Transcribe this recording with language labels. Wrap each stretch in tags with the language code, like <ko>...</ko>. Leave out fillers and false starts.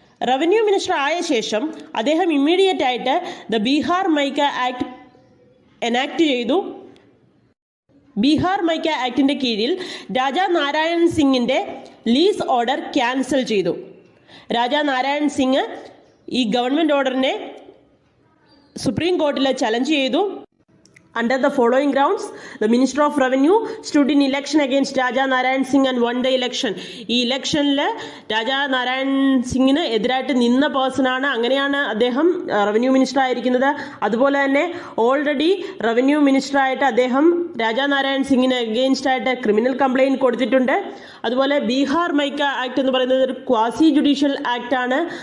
<ml>Revenue minister ആയ ശേഷം അദ്ദേഹം ഇമ്മീഡിയറ്റ് ആയിട്ട് the Bihar mica act enact ചെയ്തു. ബീഹാർ മൈക്ക ആക്ടിൻ്റെ കീഴിൽ രാജാ നാരായൺ സിംഗിൻ്റെ ലീസ് ഓർഡർ ക്യാൻസൽ ചെയ്തു. രാജാ നാരായൺ സിംഗ് ഈ ഗവൺമെൻറ് ഓർഡറിനെ സുപ്രീം കോർട്ടിൽ ചലഞ്ച് ചെയ്തു.</ml> <en>Under the following grounds, the Minister of Revenue stood in election against Raja Narayan Singh and won the election.</en> <ml>ഈ ഇലക്ഷനിൽ രാജാ നാരായൺ സിംഗിന് എതിരായിട്ട് നിന്ന പേഴ്സണാണ്. അങ്ങനെയാണ് അദ്ദേഹം റവന്യൂ മിനിസ്റ്റർ ആയിരിക്കുന്നത്. അതുപോലെ തന്നെ ഓൾറെഡി റവന്യൂ മിനിസ്റ്ററായിട്ട് അദ്ദേഹം രാജാ നാരായൺ സിംഗിന് അഗെയിൻസ്റ്റ് ആയിട്ട് ക്രിമിനൽ കംപ്ലയിൻറ്റ് കൊടുത്തിട്ടുണ്ട്. അതുപോലെ ബീഹാർ മൈക്ക ആക്ട് എന്ന് പറയുന്നത് ഒരു ക്വാസി ജുഡീഷ്യൽ ആക്ട് ആണ്.</ml>